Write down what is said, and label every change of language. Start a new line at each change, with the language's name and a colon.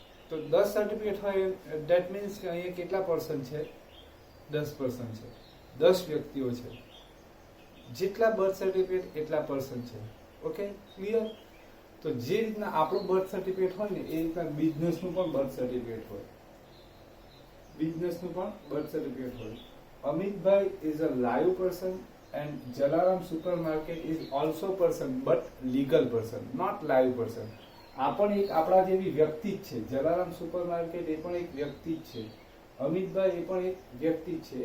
Gujarati: તો 10 સર્ટિફિકેટ હોય
English: that means
Gujarati: કે અહીંયા કેટલા પર્સન છે? 10 પર્સન છે, 10 વ્યક્તિઓ છે. જેટલા બર્થ સર્ટિફિકેટ એટલા પર્સન છે.
English: Okay, clear?
Gujarati: તો જે રીતના આપણું બર્થ સર્ટિફિકેટ હોય ને એ રીતના બિઝનેસનું પણ બર્થ સર્ટિફિકેટ હોય. બિઝનેસનું પણ બર્થ સર્ટિફિકેટ હોય.
English: અમિતભાઈ is a live person and Jalaram Supermarket is also person but legal person, not live person.
Gujarati: આ પણ એક આપણા જેવી વ્યક્તિ જ છે. જલારામ સુપરમાર્કેટ એ પણ એક વ્યક્તિ જ છે. અમિતભાઈ એ પણ એક વ્યક્તિ જ છે.